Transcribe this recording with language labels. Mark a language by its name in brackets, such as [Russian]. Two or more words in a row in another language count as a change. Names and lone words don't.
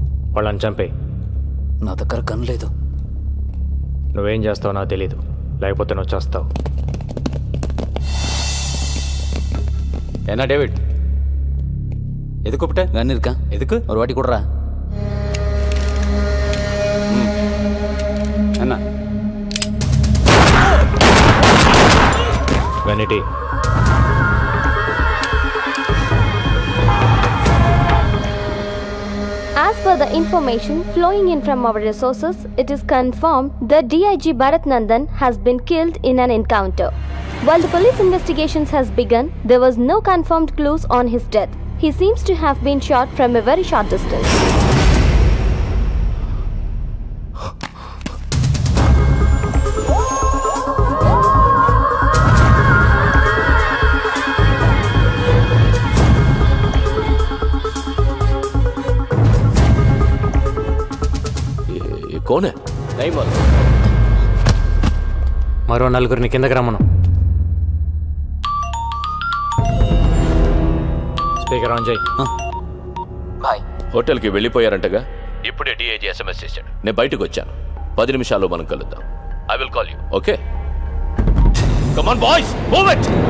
[Telugu] వాళ్ళని చంపేయి. నా దగ్గర గన్ లేదు. నువ్వేం చేస్తావో నాకు తెలీదు, లేకపోతే నువ్వు చేస్తావు. ఏనా డేవిడ్, [Tamil] எதுக்கு கூப்பிட்ட? கன் இருக்கா? எதுக்கு? ஒரு வாட்டி கொடுறா. என்ன [Telugu] వెనిటీ [English] As per the information flowing in from our resources, it is confirmed that DIG Bharat Nandan has been killed in an encounter. While the police investigations has begun, there was no confirmed clues on his death. He seems to have been shot from a very short distance. [Hindi] कौन है? नहीं मालूम. [Telugu] మరో నలుగురిని కిందకి రమ్మను. [English] speaker on [Telugu] చేయి. బాయ్. హోటల్కి వెళ్ళిపోయారంటగా. ఇప్పుడే [English] DIG SMS [Telugu] చేశాడు. నేను బయటకు వచ్చాను. 10 నిమిషాల్లో మనం కలుద్దాం. [English] I will call you. Okay, come on boys, move it.